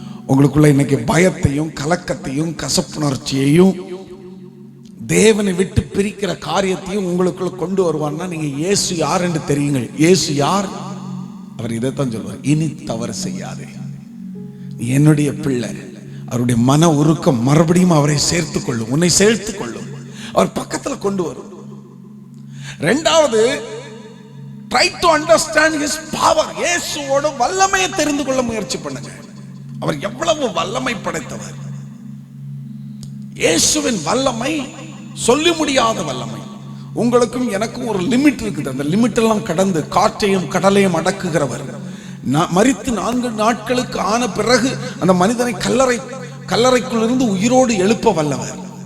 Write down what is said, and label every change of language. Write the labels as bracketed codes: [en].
[ta] உங்களுக்குள்ள இன்னைக்கு பயத்தையும் கலக்கத்தையும் கசப்புணர்ச்சியையும் தேவனை விட்டு பிரிக்கிற காரியத்தையும் உங்களுக்குள்ள கொண்டு வருவான்னா நீங்க இயேசு யார் என்று தெரியுங்கள். இயேசு யார்? அவர் இதைத்தான் சொல்வார், இனி தவறு செய்யாதே, நீ என்னுடைய பிள்ளை. அவருடைய மன உருக்கம் மறுபடியும் அவரை சேர்த்துக் கொள்ளும், உன்னை சேர்த்துக் கொள்ளும், அவர் பக்கத்துல கொண்டு வரும். இரண்டாவது, [en] try to understand his power. [ta] இயேசுவோட வல்லமையை தெரிந்து கொள்ள முயற்சி பண்ணுங்க. அவர் எவ்வளவு வல்லமை படைத்தவர். இயேசுவின் வல்லமை சொல்லி முடியாத வல்லமை. உங்களுக்கும் எனக்கும் ஒரு லிமிட் இருக்குது. அந்த லிமிட் எல்லாம் கடந்து காற்றையும் கடலையும் அடக்குகிறவர். மரித்து 4 நாட்களுக்கு ஆன பிறகு அந்த மனிதனை கல்லறைக்குள் இருந்து உயிரோடு எழுப்ப வல்லவர்.